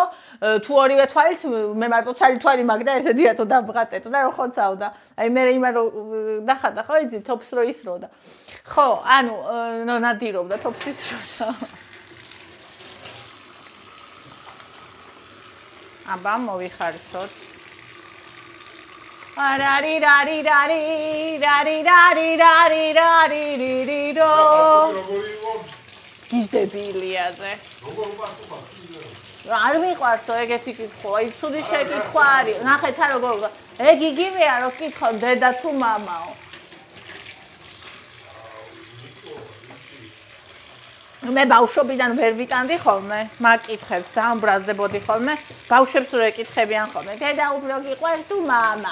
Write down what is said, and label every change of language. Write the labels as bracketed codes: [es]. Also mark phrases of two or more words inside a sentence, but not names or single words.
[ka] თუ ორივე თვალით მე მარტო ცალთვალი მაგ და ესე დიათო დავღატეთო და რო ხოცავდა. აი მე იმან რო დახატა ხო იცი თოფს რო ისროდა. ხო, ანუ ნადირობდა თოფს ისროდა. აბა მოვიხარშოთ. Rari rari rari rari rari rari rari riri ro. გიჟდებილიაზე. არ მიყვარსო ეგეთი კითხვა, აი ცუდი შეკითხვა არის. ნახეთ რა როგორ. ეგ იგივეა რომ კითხო დედა თუ მამაო. მე ბავშვობიდან ვერ ვიტანდი ხოლმე, მაგ კითხებს დაამბრაზდებოდი ხოლმე, ბავშვებს რო ეკითხებიან ხოლმე, დედა უფრო გიყვარს თუ მამა?